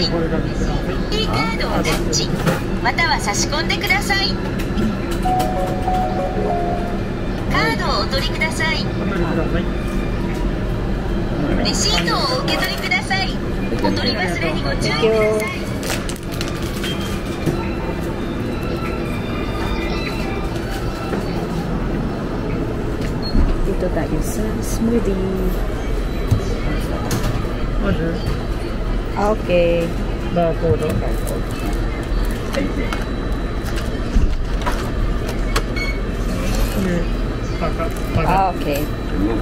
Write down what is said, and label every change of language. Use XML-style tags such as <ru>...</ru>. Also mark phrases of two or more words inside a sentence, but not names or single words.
<ja>キーカードをタッチ、または差し込んでください。カードをお取りください。レシートをお受け取りください。お取り忘れにご注意ください。</ja> <tl>Dito tayo sa smoothie.</tl> <en>Order. Okay. Barcode. Thank you. Okay. Remove.</en>